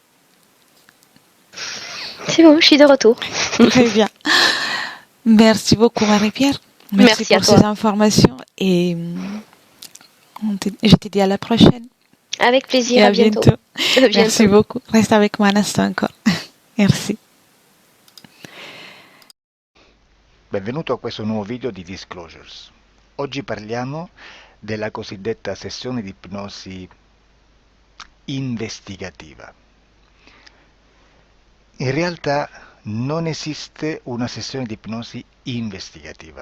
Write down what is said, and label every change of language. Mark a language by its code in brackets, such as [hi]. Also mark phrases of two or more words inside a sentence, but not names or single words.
[fr] C'est bon, je suis de retour. Très bien. Merci beaucoup, Marie-Pierre. Merci pour ces informations et je te dis à la prochaine. Avec plaisir, et à bientôt. Merci beaucoup. Reste avec moi un instant encore. Merci. [it] Benvenuto a questo nuovo video di Disclosures. Oggi parliamo della cosiddetta sessione di ipnosi investigativa. In realtà non esiste una sessione di ipnosi investigativa.